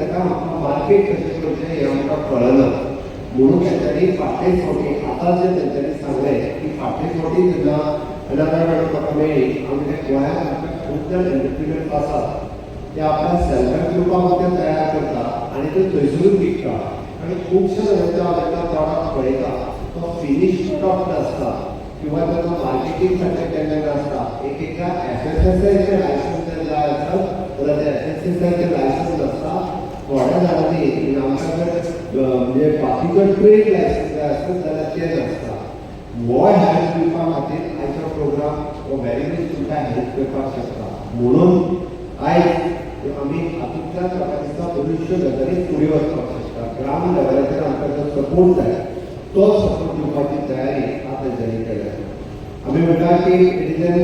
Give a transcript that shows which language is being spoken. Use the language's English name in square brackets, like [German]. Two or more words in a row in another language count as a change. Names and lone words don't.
[Konkani] ताका आमकां मार्केट कशें करचें हें आमकां कळना म्हणून तेंच्यांनी फाटलेच फावटी आतां जें तेंच्यांनी सांगलें की फाटले फावटी जेन्ना [English] NRI madam [Konkani] म्हाका मेळ्ळी आमच्या गोंयांत आमच्या खूब जाण एंटरप्रिनर्स आसात ते आपल्या [English] self help group [Konkani] मध्ये तयार करता आनी ते थंयसरूच विकता आनी खुबशे जेन्ना प्रॉडक्ट पळयता तो [English] finish product [Konkani] आसता [Marathi] किंवा त्याचं मार्केटिंग साठी केलेलं असतात [Konkani] एकएका FSSAचे लायसन्स जाय असतात तर ते FSSAचे लायसन्स असतात थोड्या जाणांनी आमच्याकडे म्हणजे बाकीचे [English] trade license [Konkani] जाय असतात जाल्यार ते नसता हो हेल्प दिवपा खातीर आयचो प्रोग्राम हो [English] very much [Konkani] तुमकां हेल्प करपाक शकता म्हणून आयज आमी हातूंतल्यान म्हाका दिसता बऱ्योचश्यो गजाली फुडें वचपाक शकता ग्राम लेवलाचेर आमकां जो सपोर्ट जाय तो सपोर्ट दिवपाची तयारी आता जारी केल्या आम्ही म्हणटा की [English] it is